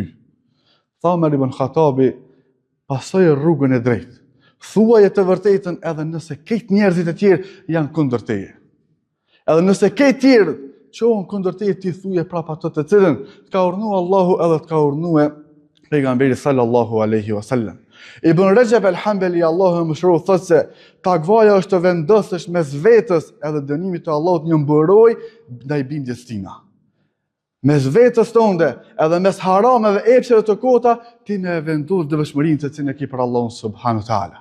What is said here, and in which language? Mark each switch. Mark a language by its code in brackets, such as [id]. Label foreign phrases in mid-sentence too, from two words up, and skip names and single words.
[sq] Tha Omer ibn Khatabi, pasoj rrugën e drejtë. Thuaje të vërtetën edhe nëse këtë njerëzit e tjerë janë kundër teje. Edhe nëse këtë tjerë qohën kundër teje, ti thuje prapa ato të cilën të ka urdhëruar Allahu edhe të ka urdhëruar pejgamberi [ar] صلى الله عليه وسلم. [sq] Ibn Rajab al-Hanbali Allahu mëshiroj thotë se takvaja është të vendosësh mes vetës edhe dënimit të Allahut një mburoj ndaj bindjes tina. Mes vetës tënde edhe mes harameve epsheve të kota, ti me vendos devotshmërinë të cilën e ke për Allahun [ar] سبحانه وتعالى.